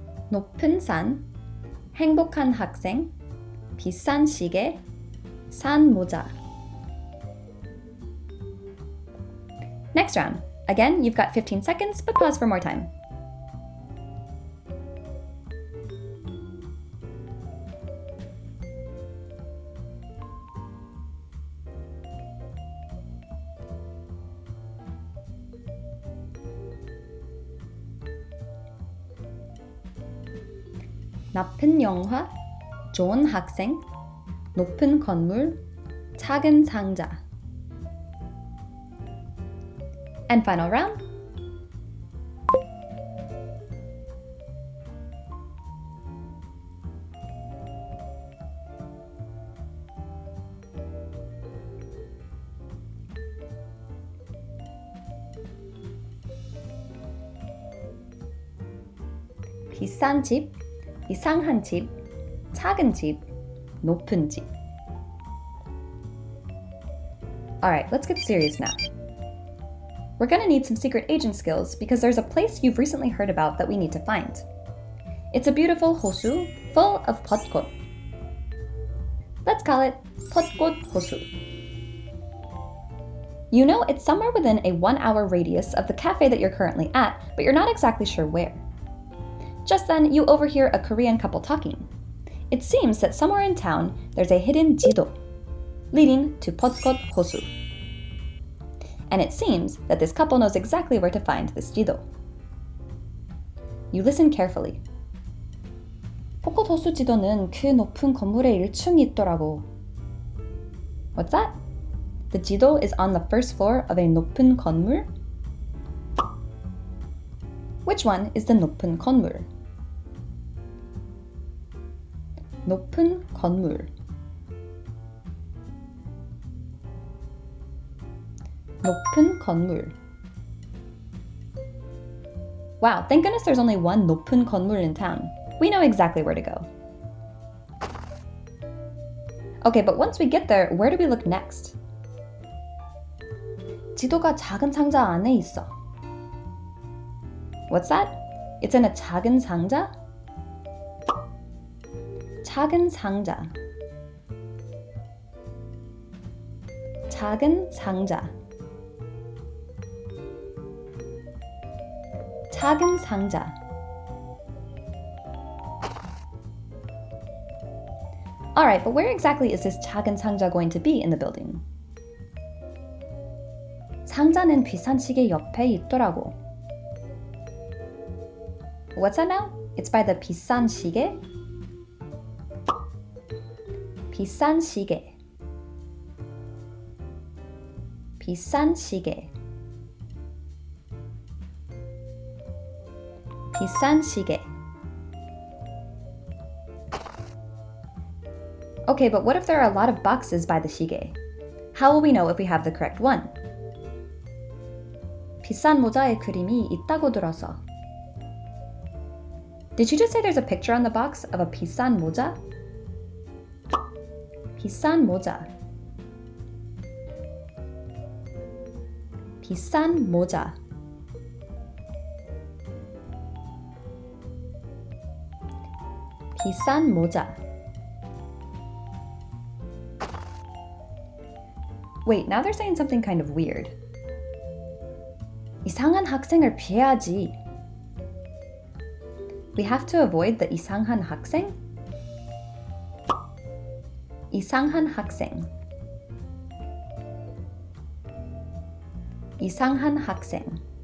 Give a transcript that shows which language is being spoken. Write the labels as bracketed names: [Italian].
[Korean] 높은 산, 행복한 학생, 비싼 시계, 산 모자. [English] Next round. Again, you've got 15 seconds, but pause for more time. [Korean] 나쁜 영화, 좋은 학생, 높은 건물, 작은 상자. [English] And final round. [Korean] 비싼 집, 이상한 집, 작은 집, 높은 집. [English] Alright, let's get serious now. We're gonna need some secret agent skills because there's a place you've recently heard about that we need to find. It's a beautiful 호수 full of 벚꽃. Let's call it [Korean] 벚꽃 호수. [English] You know it's somewhere within a 1-hour radius of the cafe that you're currently at, but you're not exactly sure where. Just then, you overhear a Korean couple talking. It seems that somewhere in town, there's a hidden 지도, leading to [Korean] 벚꽃 호수. [English] And it seems that this couple knows exactly where to find this 지도. You listen carefully. [Korean] 벚꽃 호수 지도는 그 높은 건물의 1층에 있더라고. [English] What's that? The 지도 is on the first floor of a [Korean] 높은 건물? [English] Which one is the [Korean] 높은 건물? 높은 건물. 높은 건물. [English] Wow, thank goodness there's only one [Korean] 높은 건물 [English] in town. We know exactly where to go. Okay, but once we get there, where do we look next? [Korean] 지도가 작은 상자 안에 있어. [English] What's that? It's in a [Korean] 작은 상자? 작은 상자. 작은 상자. 작은 상자. [English] Alright, but where exactly is this [Korean] 작은 상자 [English] going to be in the building? [Korean] 상자는 비싼 시계 옆에 있더라고. [English] What's that now? It's by the [Korean] 비싼 시계? 비싼 시계. 비싼 시계. 비싼 시계. [English] Okay, but what if there are a lot of boxes by the 시계? How will we know if we have the correct one? [Korean] 비싼 모자에 그림이 있다고 들어서. [English] Did you just say there's a picture on the box of a [Korean] 비싼 모자? 비싼 모자. 비싼 모자. 비싼 모자. [English] Wait, now they're saying something kind of weird. [Korean] 이상한 학생을 피해야지. [English] We have to avoid the [Korean] 이상한 학생? 이상한 학생. 이상한 학생.